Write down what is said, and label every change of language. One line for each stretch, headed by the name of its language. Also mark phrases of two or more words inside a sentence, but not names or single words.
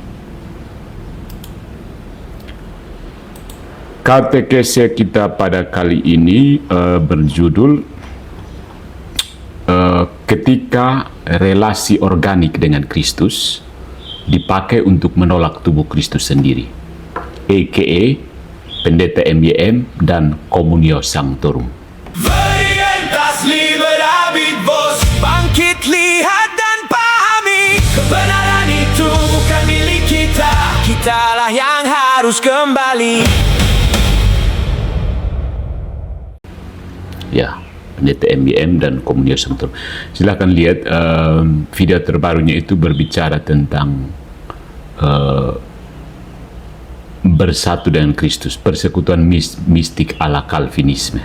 Indonesian: Katekese kita pada kali ini berjudul ketika relasi organik dengan Kristus dipakai untuk menolak tubuh Kristus sendiri, a.k.a. Pendeta MYM dan
Latin: Communio Sanctorum. Veritas liberavit vos,
Indonesian: bangkit lihat dan pahami, kebenaran itu bukan milik kita, kitalah yang harus kembali. Ya, Pendeta MYM dan
Latin: Communio Sanctorum.
Indonesian: Silahkan lihat video terbarunya, itu berbicara tentang bersatu dengan Kristus, persekutuan mistik ala Calvinisme.